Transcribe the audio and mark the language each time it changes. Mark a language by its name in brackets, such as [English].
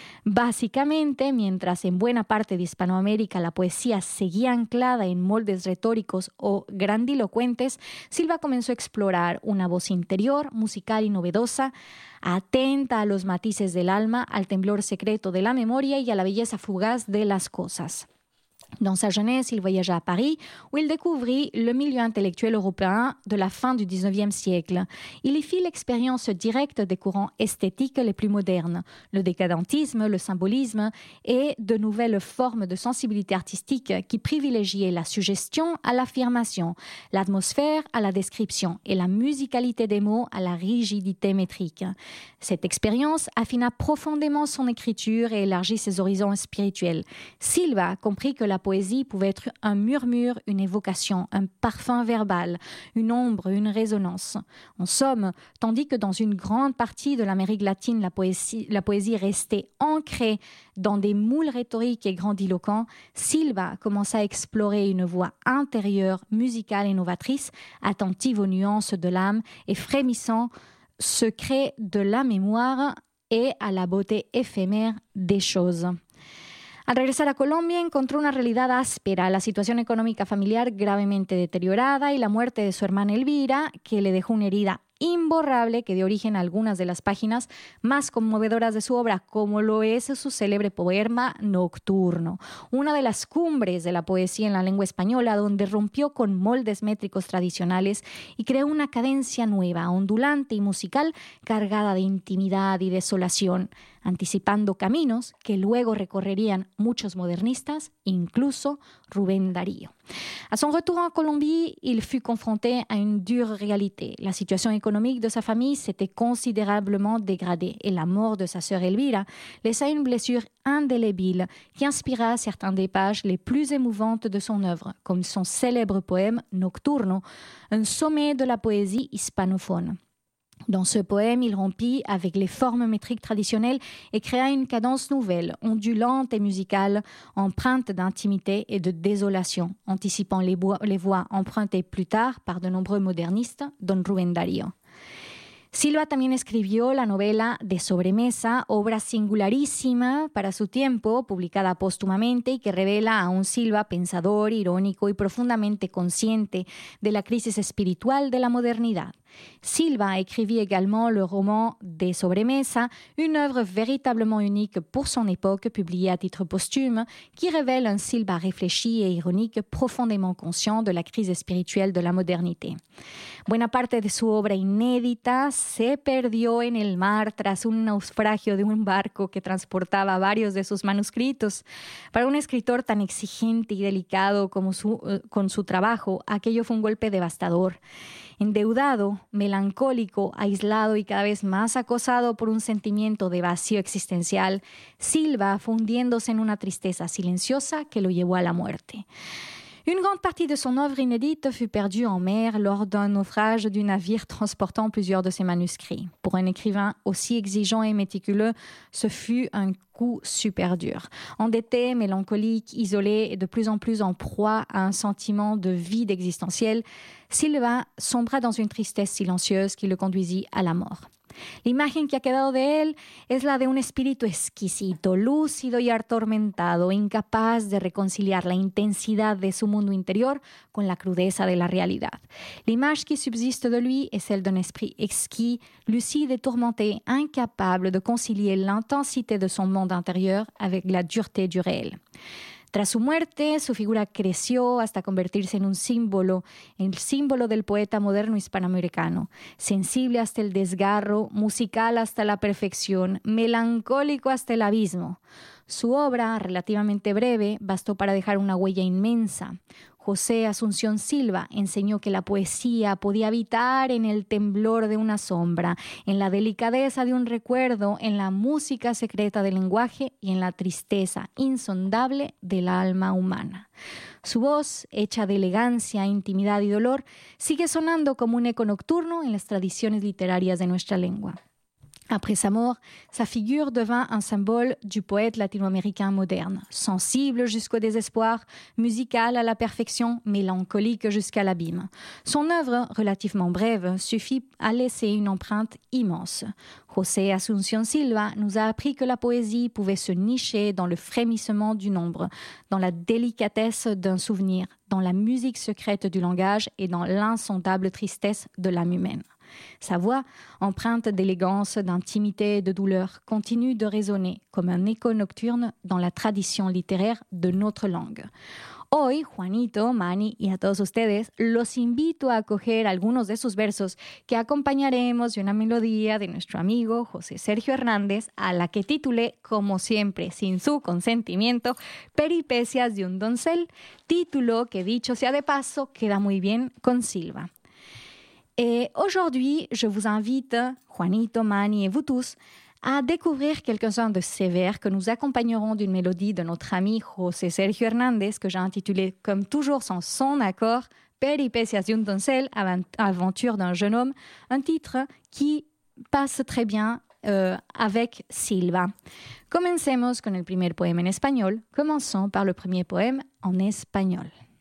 [Spanish] Básicamente, mientras en buena parte de Hispanoamérica la poesía seguía anclada en moldes retóricos o grandilocuentes, Silva comenzó a explorar una voz interior, musical y novedosa, atenta a los matices del alma, al temblor secreto de la memoria y a la belleza fugaz de las cosas. [French] Dans sa jeunesse, il voyagea à Paris, où il découvrit le milieu intellectuel européen de la fin du XIXe siècle. Il y fit l'expérience directe des courants esthétiques les plus modernes, le décadentisme, le symbolisme et de nouvelles formes de sensibilité artistique qui privilégiaient la suggestion à l'affirmation, l'atmosphère à la description et la musicalité des mots à la rigidité métrique. Cette expérience affina profondément son écriture et élargit ses horizons spirituels. Silva comprit que la poésie pouvait être un murmure, une évocation, un parfum verbal, une ombre, une résonance. En somme, tandis que dans une grande partie de l'Amérique latine, la poésie restait ancrée dans des moules rhétoriques et grandiloquents, Silva commença à explorer une voie intérieure, musicale et novatrice, attentive aux nuances de l'âme et frémissant secret de la mémoire et à la beauté éphémère des choses. [Spanish] Al regresar a Colombia, encontró una realidad áspera, la situación económica familiar gravemente deteriorada y la muerte de su hermana Elvira, que le dejó una herida imborrable que dio origen a algunas de las páginas más conmovedoras de su obra, como lo es su célebre poema Nocturno, una de las cumbres de la poesía en la lengua española, donde rompió con moldes métricos tradicionales y creó una cadencia nueva, ondulante y musical, cargada de intimidad y desolación, anticipando caminos que luego recorrerían muchos modernistas, incluso Rubén Darío. [French] À son retour en Colombie, il fut confronté à une dure réalité. La situation économique de sa famille s'était considérablement dégradée et la mort de sa sœur Elvira laissa une blessure indélébile qui inspira certains des pages les plus émouvantes de son œuvre, comme son célèbre poème Nocturno, un sommet de la poésie hispanophone. Dans ce poème, il rompit avec les formes métriques traditionnelles et créa une cadence nouvelle, ondulante et musicale, empreinte d'intimité et de désolation, anticipant les voix empruntées plus tard par de nombreux modernistes, dont Rubén Darío. [Spanish] Silva también escribió la novela De Sobremesa, obra singularísima para su tiempo, publicada póstumamente y que revela a un Silva pensador, irónico y profundamente consciente de la crisis espiritual de la modernidad. [French] Silva écrivit également le roman De Sobremesa, une œuvre véritablement unique pour son époque, publiée à titre posthume, qui révèle un Silva réfléchi et ironique, profondément conscient de la crise spirituelle de la modernité. [Spanish] Buena parte de su obra inédita se perdió en el mar tras un naufragio de un barco que transportaba varios de sus manuscritos. Para un escritor tan exigente y delicado como con su trabajo, aquello fue un golpe devastador. Endeudado, melancólico, aislado y cada vez más acosado por un sentimiento de vacío existencial, Silva fue hundiéndose en una tristeza silenciosa que lo llevó a la muerte. [French] Une grande partie de son œuvre inédite fut perdue en mer lors d'un naufrage du navire transportant plusieurs de ses manuscrits. Pour un écrivain aussi exigeant et méticuleux, ce fut un coup super dur. Endetté, mélancolique, isolé et de plus en plus en proie à un sentiment de vide existentiel, Silva sombra dans une tristesse silencieuse qui le conduisit à la mort. [Spanish] L'imagen que ha quedado de él es la de un espíritu exquisito, lúcido y atormentado, incapaz de reconciliar la intensidad de su mundo interior con la crudeza de la realidad. [French] L'image qui subsiste de lui es celle d'un esprit exquis, lucide et tourmenté, incapable de concilier l'intensité de son monde intérieur avec la dureté du réel. [Spanish] Tras su muerte, su figura creció hasta convertirse en un símbolo, el símbolo del poeta moderno hispanoamericano. Sensible hasta el desgarro, musical hasta la perfección, melancólico hasta el abismo. Su obra, relativamente breve, bastó para dejar una huella inmensa. José Asunción Silva enseñó que la poesía podía habitar en el temblor de una sombra, en la delicadeza de un recuerdo, en la música secreta del lenguaje y en la tristeza insondable del alma humana. Su voz, hecha de elegancia, intimidad y dolor, sigue sonando como un eco nocturno en las tradiciones literarias de nuestra lengua. [French] Après sa mort, sa figure devint un symbole du poète latino-américain moderne. Sensible jusqu'au désespoir, musical à la perfection, mélancolique jusqu'à l'abîme. Son œuvre, relativement brève, suffit à laisser une empreinte immense. José Asunción Silva nous a appris que la poésie pouvait se nicher dans le frémissement du nombre, dans la délicatesse d'un souvenir, dans la musique secrète du langage et dans l'insondable tristesse de l'âme humaine. Sa voix, empreinte d'élégance, d'intimité et de douleur, continue de résonner comme un écho nocturne dans la tradition littéraire de notre langue. [Spanish] Hoy, Juanito, Manny y a todos ustedes, los invito a acoger algunos de sus versos que acompañaremos de una melodía de nuestro amigo José Sergio Hernández, a la que titulé, como siempre, sin su consentimiento, Peripecias de un doncel, título que, dicho sea de paso, queda muy bien con Silva. [French] Et aujourd'hui, je vous invite, Juanito, Manny et vous tous, à découvrir quelques-uns de ces vers que nous accompagnerons d'une mélodie de notre ami José Sergio Hernández, que j'ai intitulé, comme toujours sans son accord, Peripecias de un doncel, aventure d'un jeune homme, un titre qui passe très bien avec Silva. [Spanish] Comencemos con el primer poema en español. [French] Commençons par le premier poème en espagnol.